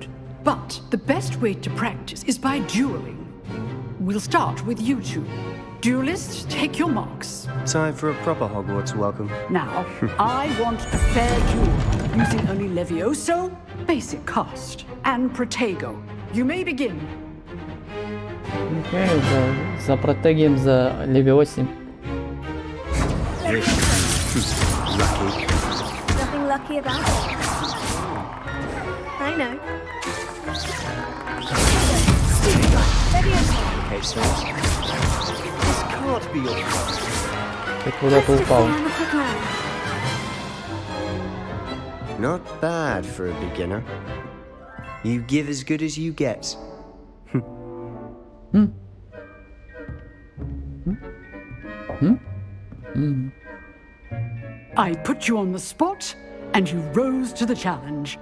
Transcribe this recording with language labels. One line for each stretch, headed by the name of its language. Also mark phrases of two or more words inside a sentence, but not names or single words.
English: But the best way to practice is by dueling. We'll start with you two. Duelists, take your marks. Time for a proper Hogwarts welcome. Now, I want a fair duel, using only Levioso, basic cast, and Protego. You may begin.
Russian: Окей, за Протегием, за Левиоси.
English: Nothing lucky about it. I know. Okay, so this can't be your fault.
Russian: Ты куда-то упал.
English: Not bad for a beginner. You give as good as you get. I put you on the spot, and you rose to the challenge.